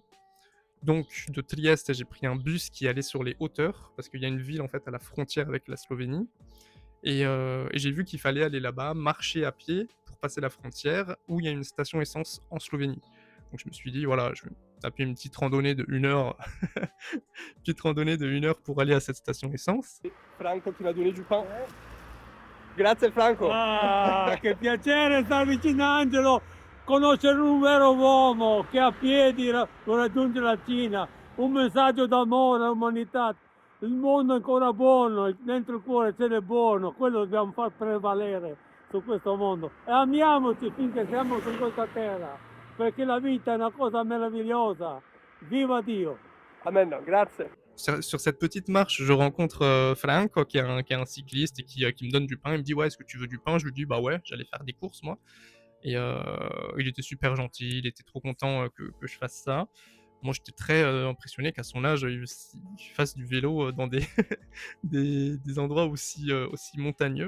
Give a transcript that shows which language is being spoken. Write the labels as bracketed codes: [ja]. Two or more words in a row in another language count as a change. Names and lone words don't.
[fr] Donc de Trieste, j'ai pris un bus qui allait sur les hauteurs, parce qu'il y a une ville, en fait, à la frontière avec la Slovénie et j'ai vu qu'il fallait aller là-bas, marcher à pied pour passer la frontière, où il y a une station essence en Slovénie. Donc je me suis dit: «Voilà, je vais me taper une petite randonnée de 1 heure petite randonnée de 1 heure pour aller à cette station essence». Franco qui m'a donné du pain. [it] Grazie Franco. Ah, che piacere star vicino a Angelo, conoscere un vero uomo che a piedi lo raggiunge la Cina, un messaggio d'amore all'umanità. Il mondo è ancora buono, dentro il cuore c'è del buono, quello dobbiamo far prevalere su questo mondo. E amiamoci finché siamo su questa terra, perché la vita è una cosa meravigliosa. Viva Dio! Amen, grazie. [fr] Sur cette petite marche, je rencontre, Franco qui est un cycliste et qui me donne du pain. Il me dit: «Ouais, est-ce que tu veux du pain?» Je lui dis: «Bah ouais», j'allais faire des courses moi et il était super gentil, il était trop content, que je fasse ça. Moi, j'étais très, impressionné qu'à son âge, il fasse du vélo, dans des des endroits aussi montagneux.